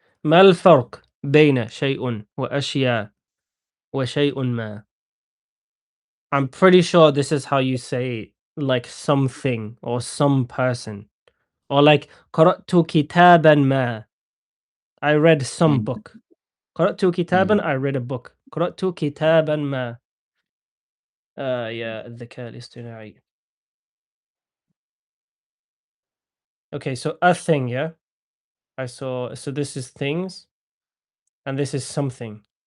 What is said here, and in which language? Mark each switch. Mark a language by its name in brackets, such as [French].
[Arabic] ما الفرق بين شيء وأشياء وشيء ما? [English] I'm pretty sure this is how you say like something or some person. Or like [Arabic] قرأت كتابا ما. [English] I read some Mm. book. [Arabic] قرأت Mm. كتابا, [English] I read a book. [Arabic] قرأت كتابا ما. يا الذكاء الاصطناعي. [English] Okay, so a thing, yeah? I saw, so this is things and this is something.